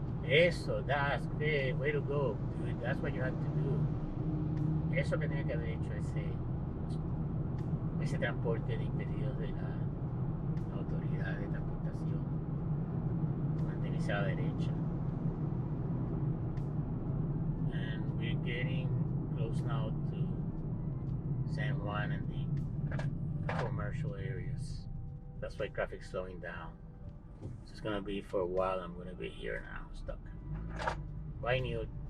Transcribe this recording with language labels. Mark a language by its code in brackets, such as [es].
[en] Eso, that's the way to go, dude. That's what you have to do. [es] Eso que tiene que haber hecho ese transporte de impedidos de la autoridad de transportación. Mantenerse a la derecha. [en] And we're getting close now to San Juan and the commercial areas. That's why traffic's slowing down. So it's gonna be for a while. I'm gonna be here now, stuck. Well, I knew it.